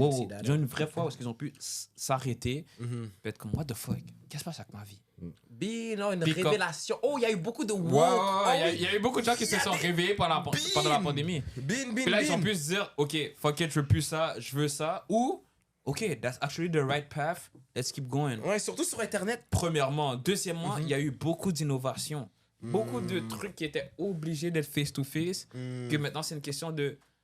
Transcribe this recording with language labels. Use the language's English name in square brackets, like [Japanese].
[English] Wow, see that. [French] ils ont eu une vraie fois où est-ce qu'ils ont pu s'arrêter, puis être comme, [English] what the fuck, [French] qu'est-ce qui se passe avec ma vie? Bien, non, une Puis comme- révélation. Oh, il y a eu beaucoup de woke. Il y a eu beaucoup de gens qui se sont réveillés pendant la pandémie. Bin, Puis là, ils ont pu se dire, OK, [English] fuck it, [French] je veux plus ça, je veux ça. [English] Ou, OK, that's actually the right path, let's keep going. [French] Ouais, surtout sur Internet. Premièrement. Deuxièmement, il y a eu beaucoup d'innovations. Beaucoup de trucs qui étaient obligés d'être face-to-face. Que maintenant, c'est une question de